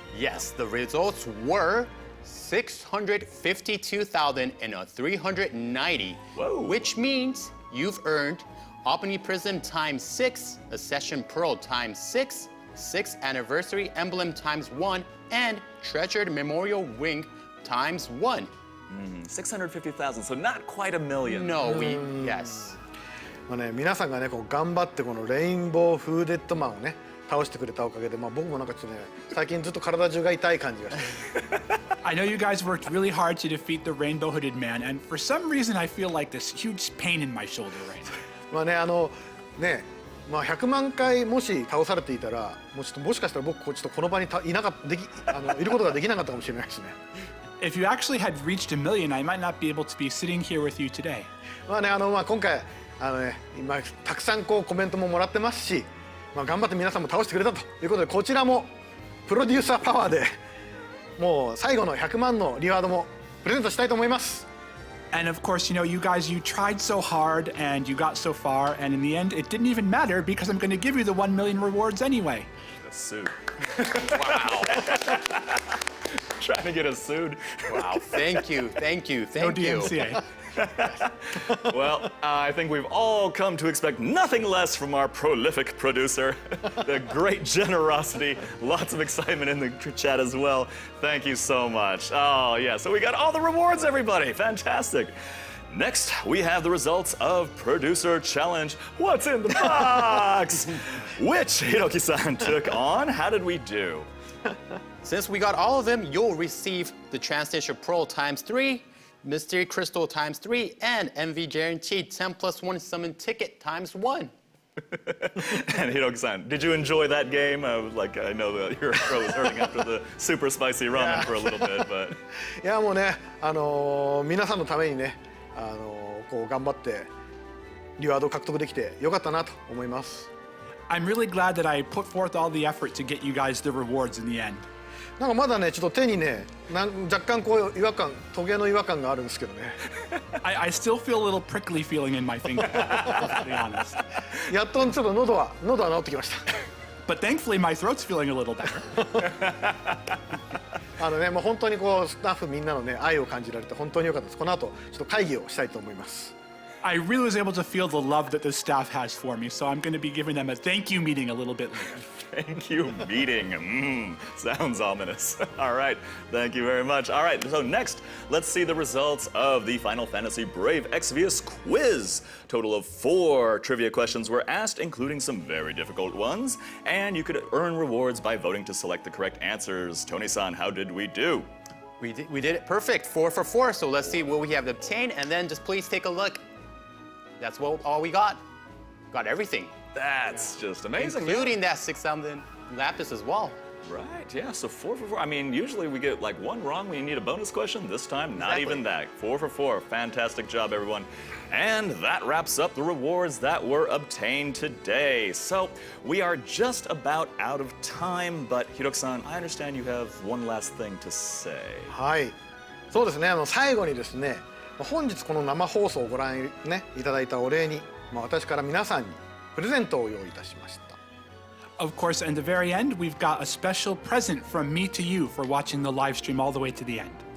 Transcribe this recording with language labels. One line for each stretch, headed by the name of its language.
English: Yes, the results were 652,390, which means you've earned Omniprism times 6, a Session Pearl times 6, 6th Anniversary Emblem times 1, and Treasured Memorial Ring times 1. 650,000, so not quite a million. No, yes.
Japanese: 皆さんがねこう頑張ってこのレインボーフーデッドマンをね倒してくれたおかげで、僕もなんかちょっとね最近ずっと体中が痛い感じがして
English: I know you guys worked really hard to defeat the Rainbow Hooded Man, and for some reason I feel like this huge pain in my shoulder right now.
Japanese: 100万回もし倒されていたらもしかしたら僕ちょっとこの場にいることができなかったかもしれないですね。
English: If you actually had reached 1 million, I might not be able to be sitting here with you today.
Japanese: 今回今たくさんコメントももらってますし、頑張って皆さんも倒してくれたということで、こちらもプロデューサーパワーでもう最後の100万のリワードもプレゼントしたいと思います。
English: And of course, you know, you guys, you tried so hard and you got so far, and in the end, it didn't even matter because I'm going to give you the 1 million rewards anyway. A suit. Wow. Trying to get us sued. Wow, thank you. No DMCA. Well, I think we've all come to expect nothing less from our prolific producer. The great generosity, lots of excitement in the chat as well. Thank you so much. Oh, yeah, so we got all the rewards, everybody. Fantastic. Next, we have the results of Producer Challenge. What's in the box? Which Hiroki-san took on. How did we do? Since we got all of them, you'll receive the Translation Pro ×3, Mystery Crystal ×3, and MV Guaranteed 10+1 Summon Ticket ×1. And Hiroki-san, did you enjoy that game? I know that your throat was hurting after the super spicy ramen for a little bit, but...
Japanese: いやもうね、皆さんのためにね、頑張ってリワードを獲得できてよかったなと思います。
English: I'm really glad that I put forth all the effort to get you guys the rewards in the end.
Japanese: なんかまだねちょっと手にね若干違和感トゲの違和感があるんですけどね。
English: I still feel a little prickly feeling in my finger, to be honest.
Japanese: やっとちょっと喉は治ってきました。
English: But thankfully my throat's feeling a little better.
Japanese: もう本当にスタッフみんなのね愛を感じられて本当に良かったです。この後ちょっと会議をしたいと思います。
English: I really was able to feel the love that the staff has for me, so I'm going to be giving them a thank you meeting a little bit later. Thank you meeting. Sounds ominous. All right, thank you very much. All right, so next, let's see the results of the Final Fantasy Brave Exvius quiz. Total of 4 trivia questions were asked, including some very difficult ones, and you could earn rewards by voting to select the correct answers. Tony-san, how did we do? We did it perfect, 4 for 4. So let's see what we have obtained, and then just please take a look. That's all we got. Got everything. That's just amazing. Including that 6,000 lapis as well. Right, yeah, so 4 for 4. I mean, usually we get like 1 wrong when you need a bonus question. This time, not even that. 4 for 4. Fantastic job, everyone. And that wraps up the rewards that were obtained today. So we are just about out of time, but Hiroki-san, I understand you have one last thing to say.
Japanese: はい、そうですね。最後にですね、本日この生放送をご覧ねいただいたお礼に、私から皆さんにプレゼントを用意いたしました。
English: Of course, in the very end, we've got a special present from me to you for watching the live stream all the way to the end.